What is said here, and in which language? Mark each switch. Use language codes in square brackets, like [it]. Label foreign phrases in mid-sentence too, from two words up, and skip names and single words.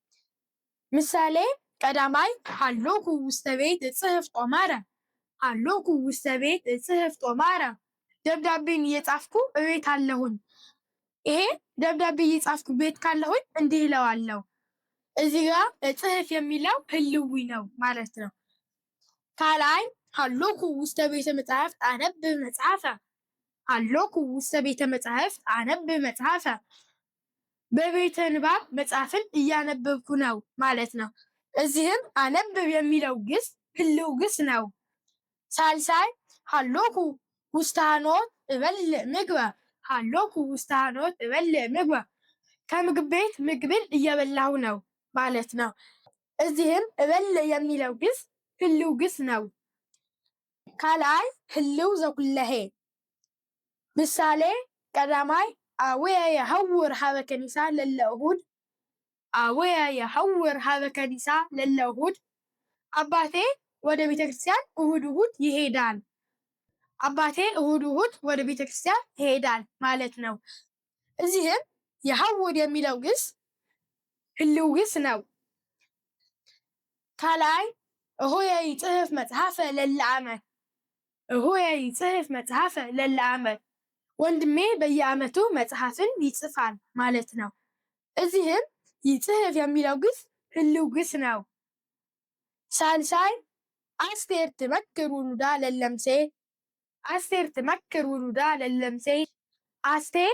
[gez] ምሳሌ ቀዳማይ ሃሎኩ ውስተ ቤት እጽሕፍ ጦማረ ሃሎኩ ውስተ ቤት እጽሕፍ ጦማረ [am] ደብዳቤን እየጻፍኩ እቤት አለሁኝ። ይሄ ደብዳቤ እየጻፍኩ ቤት ካለሁኝ እንዲህ እለዋለሁ። እዚህ ጋር እጽሕፍ የሚለው ህልዊ ነው ማለት ነው። [gez] ካልአይ ሃሎኩ ውስተ ቤተ መጻሕፍት አነብብ መጽሐፈ ሃሎኩ ውስተ ቤተ መጻሕፍት አነብብ መጽሐፈ [am] በቤተ ንባብ መጽሐፍን እያነበብኩ ነው ማለት ነው። እዚህም አነብብ የሚለው ግስ ህልው ግስ ነው። [gez] ሳልሳይ ሃሎኩ ውስተ ሐኖት እበልዕ ምግበ ሃሎኩ ውስተ ሐኖት እበልዕ ምግበ [am] ከምግብ ቤት ምግብን እየበላሁ ነው ማለት ነው። እዚህም እበልዕ የሚለው ግስ ህልው ግስ ነው። [gez] ካልአይ ህልው ዘኩለሄ ምሳሌ ቀዳማይ አቡየ የሐውር ሀበ ከኒሳ ለለ እሁድ አቡየ የሐውር ሀበ ከኒሳ ለለ እሁድ [am] አባቴ ወደ ቤተ ክርስቲያን እሁድ እሁድ ይሄዳል። አባቴ እሁድ እሁድ ወደ ቤተ ክርስቲያን ይሄዳል ማለት ነው። እዚህም የሐውር የሚለው ግስ ህልው ግስ ነው። [gez] ካልአይ እሁየ ይጽሕፍ መጽሐፈ ለለ ዓመት እሁየ ይጽሕፍ መጽሐፈ ለለ ዓመት [am] ወንድሜ በየዓመቱ መጽሐፍን ይጽፋል ማለት ነው። እዚህም ይጽሕፍ የሚለው ግስ ህልው ግስ ነው። [gez] ሳልሳይ አስቴር ትመክር ውሉዳ ለለምሴ አስቴር ትመክር ውሉዳ ለለምሴ [am] አስቴር